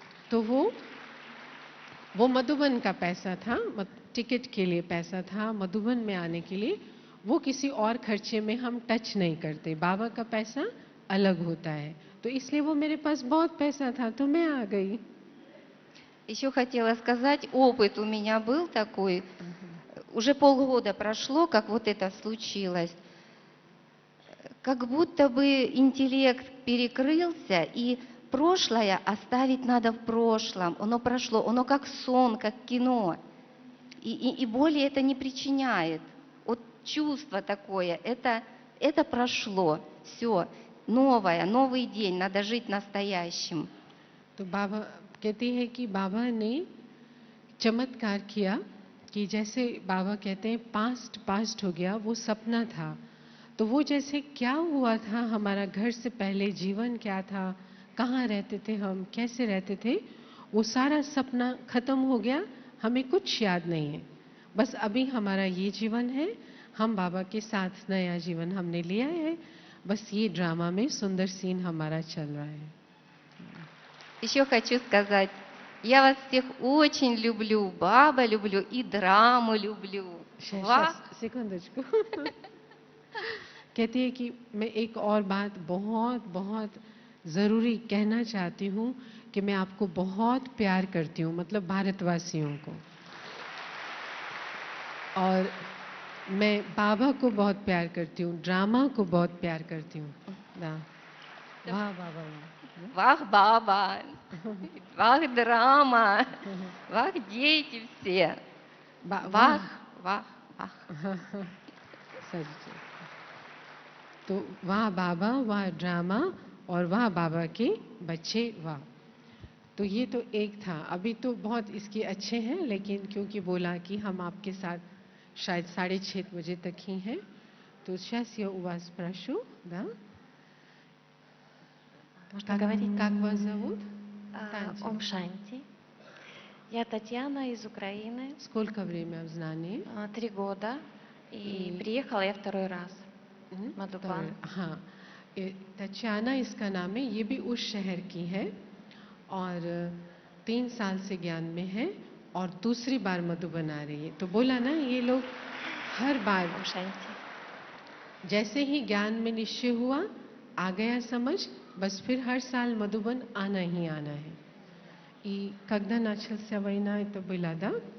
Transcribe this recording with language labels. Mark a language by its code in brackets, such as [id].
[hi] तो वो मधुबन का पैसा था, टिकट के लिए पैसा था, मधुबन में आने के लिए। वो किसी और खर्चे में हम टच नहीं करते, बाबा का पैसा अलग होता है, तो इसलिए वो मेरे पास बहुत पैसा था तो मैं आ गई। [ru] Еще хотела сказать, опыт у меня был такой, уже полгода прошло, как вот это случилось. Как будто бы интеллект перекрылся, и прошлое оставить надо в прошлом. Оно прошло, оно как сон, как кино. И боли это не причиняет. Вот чувство такое, это прошло. Все, новое, новый день, надо жить настоящим. [hi] तो बाबा कहती है कि बाबा ने चमत्कार किया कि जैसे बाबा कहते हैं पास्ट हो गया, वो सपना था। तो वो जैसे क्या हुआ था, हमारा घर से पहले जीवन क्या था, कहाँ रहते थे हम, कैसे रहते थे, वो सारा सपना खत्म हो गया, हमें कुछ याद नहीं है। बस अभी हमारा ये जीवन है, हम बाबा के साथ नया जीवन हमने लिया है, बस ये ड्रामा में सुंदर सीन हमारा चल रहा है। [ru] Еще хочу сказать, я вас всех очень люблю, Баба люблю и драму люблю. सेकंडочку। [hi] कहती है कि मैं एक और बात बहुत बहुत ज़रूरी कहना चाहती हूँ कि मैं आपको बहुत प्यार करती हूँ, मतलब भारतवासियों को, और मैं बाबा को बहुत प्यार करती हूँ, ड्रामा को बहुत प्यार करती हूँ। वाह बाबा, [ru] Вах, Баба, вах, драма, вах, дети все. Вах, вах, вах. [hi] तो वाह बाबा, वाह ड्रामा, और वाह बाबा के बच्चे, वाह। तो ये तो एक था, अभी तो बहुत इसके अच्छे हैं, लेकिन क्योंकि बोला कि हम आपके साथ शायद 6:30 बजे तक ही है। [ru] तो сейчас я у вас спрошу, да? Можно говорить? Как вас зовут? Ом Шанти. Я Татьяна из Украины. Сколько время в знании? 3 года. И И- приехала я второй раз. [hi] हम्म, मधुबन। हाँ, तचाना इसका नाम है। ये भी उस शहर की है और 3 साल से ज्ञान में है और दूसरी बार मधुबन आ रही है। तो बोला ना, ये लोग हर बार [ru] Ом Шанти. [hi] जैसे ही ज्ञान में निश्चय हुआ, आ गया समझ, बस फिर हर साल मधुबन आना ही आना है. [ru] И когда начался война, это было, да?